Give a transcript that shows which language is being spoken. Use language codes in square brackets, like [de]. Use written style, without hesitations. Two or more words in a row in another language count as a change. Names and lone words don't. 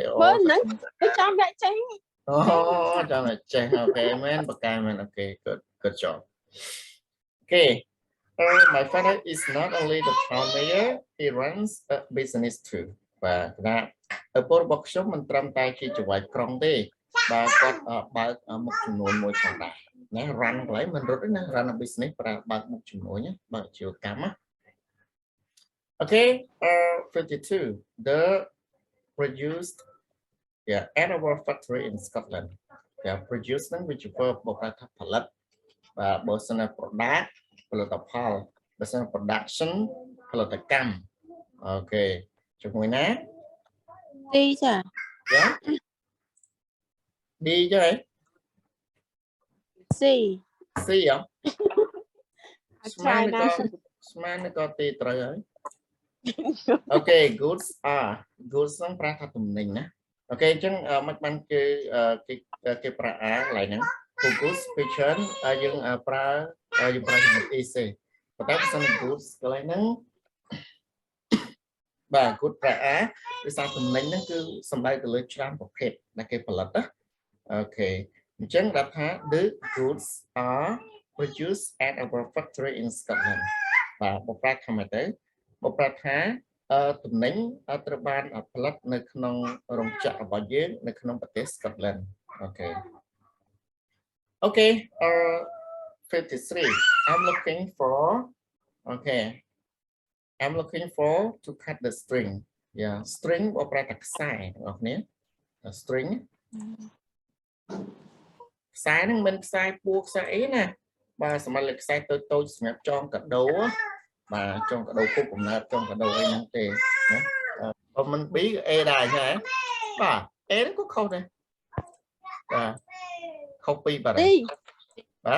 [km] មើលហ្នឹងចាំដាក់ចេញ អូចាំតែចេះអូខេមែនបកកែមែនអូខេ [en] good job [km] អូខេ [en] my father is not only the town mayor he runs a business too [km] បាទគណៈឪពុករបស់ខ្ញុំមិនត្រឹមតែជាចៅហ្វាយក្រុងទេបាទគាត់បើកមុខចំនួនមួយផងដែរណា run កន្លែងមិនរត់ទេណា [en] run a business [km] ប្រើបើកមុខចំនួនបើកអាជីវកម្មណា Okay, 52. [en] The produced at our factory in Scotland. [km] Produce ហ្នឹងវាជាverb បកថាផលិតបាទបើសិន product ផលិតផលបើសិន production ផលិតកម្មអូខេជាមួយណា D ចា D ចឹងហ៎ C ហ៎ស្មានក៏ទីត្រូវហើយអូខេ [en] goods are goods [km] ហ្នឹងប្រើថាទំនិញណាអូខេអញ្ចឹងមិនបានគេប្រើ are កន្លែងហ្នឹង [en] goods picture [km] យើងប្រើជាមួយ is ទេប៉ុន្តែបើសិន goods កន្លែងហ្នឹង បាទ good ប្រើ are ដោយសារទំនិញហ្នឹងគឺសំដៅទៅលើច្រើនប្រភេទដែលគេផលិតណាអូខេអញ្ចឹងរាប់ថា [en] the goods are produced at our factory in Scotland [km] បាទបកប្រែថាម៉េចទៅបកប្រែថាទំនិញត្រូវបានផលិតនៅក្នុងរោងចក្ររបស់យើងនៅក្នុងប្រទេស Scotland អូខេ [en] 53 I'm looking for to cut the string string [km] បកប្រែថាខ្សែបងប្អូន [en] string [km] ខ្សែហ្នឹងមិនខ្សែពួរខ្សែអីណាបាទសម្រាប់លើខ្សែតូចៗសម្រាប់ចងកាដូបាទចងកាដូគុកកំណើតចងកាដូអីហ្នឹងទេណាបើមិន B ក៏ A ដែរចឹងហ៎បាទ A ហ្នឹងក៏ខុសដែរបាទខុសពីបាទបាទ